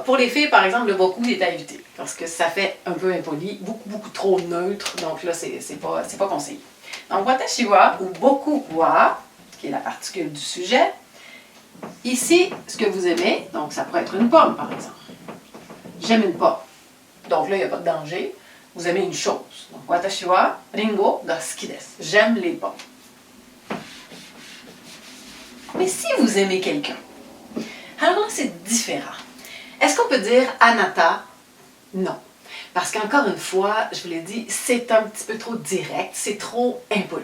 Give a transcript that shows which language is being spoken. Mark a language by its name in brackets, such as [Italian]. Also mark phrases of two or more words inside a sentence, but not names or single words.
[French] Pour les filles, par exemple, le beaucoup est à éviter, parce que ça fait un peu impoli, beaucoup trop neutre, donc là, c'est pas conseillé. Donc, [Japanese] 私は, [French] ou beaucoup wa, qui est la particule du sujet. Ici, ce que vous aimez, donc ça pourrait être une pomme, par exemple. J'aime une pomme. Donc là, il n'y a pas de danger. Vous aimez une chose. Donc, [Japanese] 私はりんごが好きです. [French] J'aime les pommes. Mais si vous aimez quelqu'un, alors là, c'est différent. Est-ce qu'on peut dire anata? Non. Parce qu'encore une fois, je vous l'ai dit, c'est un petit peu trop direct, c'est trop impoli.